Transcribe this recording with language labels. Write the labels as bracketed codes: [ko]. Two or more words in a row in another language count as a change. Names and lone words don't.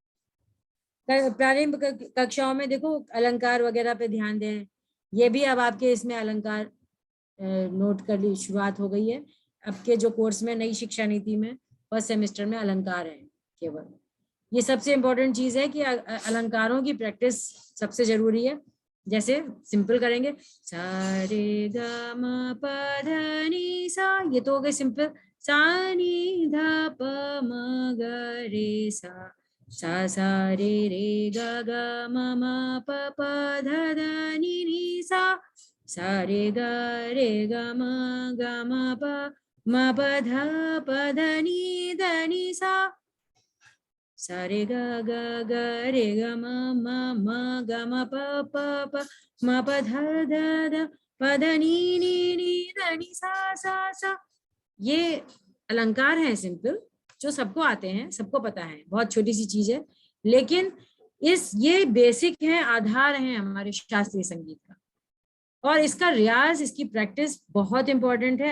[hi] प्रारंभ कक्षाओं में देखो अलंकार वगैरह पे ध्यान दें, ये भी अब आपके इसमें अलंकार नोट कर ली, शुरुआत हो गई है आपके जो कोर्स में, नई शिक्षा नीति में [en] first semester [hi] में अलंकार है केवल। ये सबसे इम्पोर्टेंट चीज है कि अलंकारों की प्रैक्टिस सबसे जरूरी है। जैसे सिंपल करेंगे, सा रे ग म प ध नि सा, ये तो हो गए सिंपल, सा नि ध प म ग रे सा, सा रे ग ग म म प प ध ध नि सा रे ग म प म प ध नि सा, सा रे ग रे ग म ग म प प म प ध प ध नि ध नि सा। ये अलंकार है सिंपल, जो सबको आते हैं, सबको पता है, बहुत छोटी सी चीज है, लेकिन ये बेसिक है, आधार है हमारे शास्त्रीय संगीत का, और इसका रियाज, इसकी प्रैक्टिस बहुत इंपॉर्टेंट है।